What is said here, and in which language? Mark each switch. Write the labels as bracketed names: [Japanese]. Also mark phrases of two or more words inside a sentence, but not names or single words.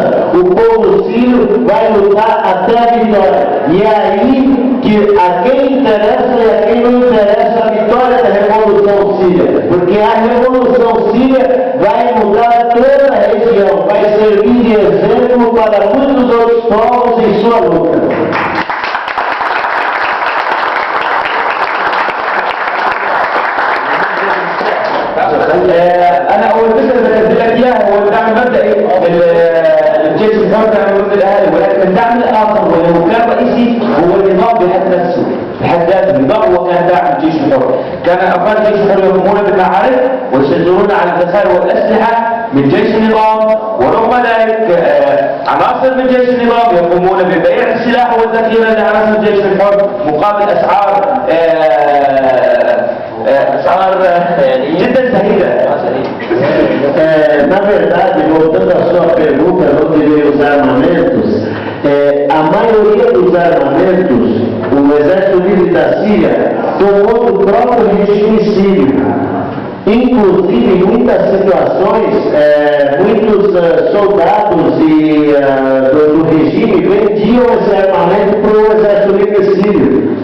[Portuguese] O povo sírio vai lutar até a vitória. E é aí que a quem interessa e a quem não interessa a vitória da Revolução Síria, porque a Revolução Síria vai mudar toda a região, vai servir de exemplo para muitos outros povos em sua luta. [Arabic] أنا أول فكرة بنزل لك إياها هو الدعم المبدئي للجيش الحر ضد الأهالي، ولكن الدعم الآخر واللي كان رئيسي هو النظام بحد نفسه، بحد ذاته النظام هو كان داعم الجيش الحر. كان أفراد الجيش الحر يقومون بالمعارك ويسجلون على الذخائر والأسلحة من جيش النظام، ورغم ذلك عناصر من جيش النظام يقومون ببيع السلاح والذخيرة لعناصر الجيش الحر مقابل أسعار جدا زهيدة. [Portuguese] Na verdade, voltando à sua pergunta, onde veio os armamentos, a maioria dos armamentos, o Exército Livre da Síria tomou do próprio regime sírio. Inclusive, em muitas situações, muitos soldados do regime vendiam esse armamento para o Exército Livre Sírio.